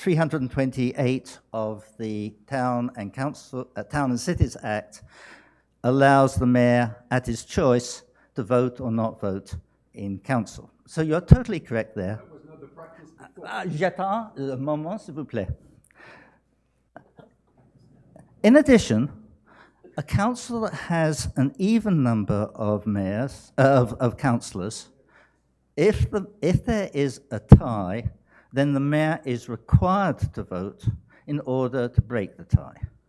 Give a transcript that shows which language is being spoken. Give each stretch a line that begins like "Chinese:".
English: 328 of the Town and Cities Act allows the mayor, at his choice, to vote or not vote in council. So you're totally correct there. That was not the practice before.
French: J'attends un moment, s'il vous plaît.
English: In addition, a council that has an even number of mayors, of councillors, if there is a tie, then the mayor is required to vote in order to break the tie.